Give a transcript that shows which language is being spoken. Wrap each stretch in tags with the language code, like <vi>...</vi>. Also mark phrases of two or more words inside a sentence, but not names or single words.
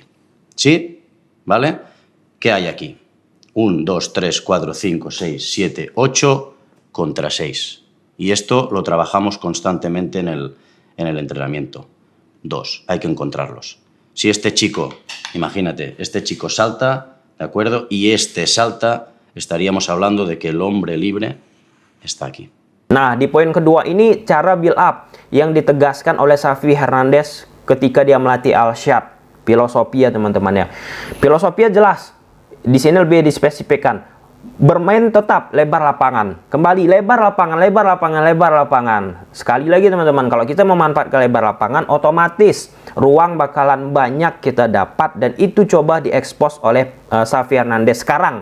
<es>¿Sí? ¿Vale? ¿Qué hay aquí? 1, 2, 3, 4, 5, 6, 7, 8 contra 6. Y esto lo trabajamos constantemente en el entrenamiento. 2, hay que encontrarlos. Si este chico, imagínate, este chico salta, ¿de acuerdo? Y este salta, estaríamos hablando de que el hombre libre está aquí.</es> <id>Nah, di poin kedua ini cara</id> <en>build up</en> <id>yang ditegaskan oleh Xavi Hernandez ketika dia melatih Al-Shadd. Filosofi ya teman-teman ya. Filosofi jelas. Di sini lebih dispesifikkan. Bermain tetap lebar lapangan. Kembali lebar lapangan, lebar lapangan, lebar lapangan. Sekali lagi teman-teman, kalau kita memanfaatkan lebar lapangan, otomatis ruang bakalan banyak kita dapat, dan itu coba diekspos oleh Xavi Hernandez sekarang.</id>